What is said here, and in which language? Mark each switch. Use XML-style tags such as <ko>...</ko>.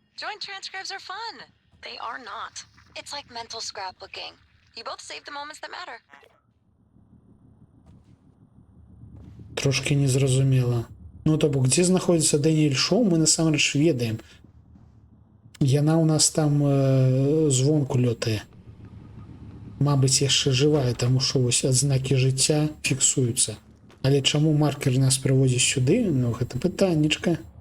<en>Joint transcripts are fun. They are not. It's like mental scrapbooking. You both save the moments that matter.</en> <be>Трошки незразумела. Ну то бок, дзе знаходзіцца Дэніль Шоу, мы насамрэч ведаем. Яна у нас там звонку лётае. Мабыць, яшчэ жывая, таму што вось адзнакі жыцця фіксуюцца. Але чаму маркер нас прыводзіць сюды? Ну гэта пытаннічка.</be>